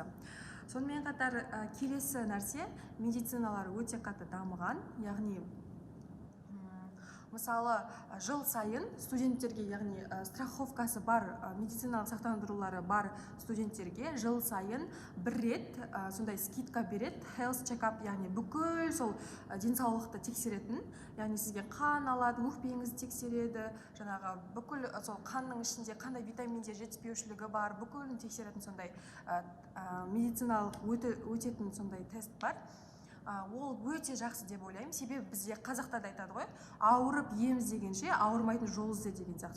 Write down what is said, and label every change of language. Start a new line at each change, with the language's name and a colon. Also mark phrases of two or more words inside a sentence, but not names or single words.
Kazakh: Сонымен қатар келесі нәрсе, медициналар өте қатты дамыған, яғни мысалы жыл сайын студенттерге, яғни страховкасы бар, медициналық сақтандырулары бар студенттерге жыл сайын бір рет сондай скидка береді,
English: health check-up,
Kazakh: яғни бүкіл сол денсаулықты тексеретін, яғни сізге қан алады, өкпеңізді тексереді, жаңағы бүкіл сол қанның ішінде қандай витаминдер жетіспеушілігі бар, бүкілін тексеретін сондай медициналық өтетін сондай тест бар. Ол өте жақсы деп ойлаймын, себебі бізде қазақта да айтады ғой, ауырып ем іздегенше ауырмайтын жол ізде деген сияқты.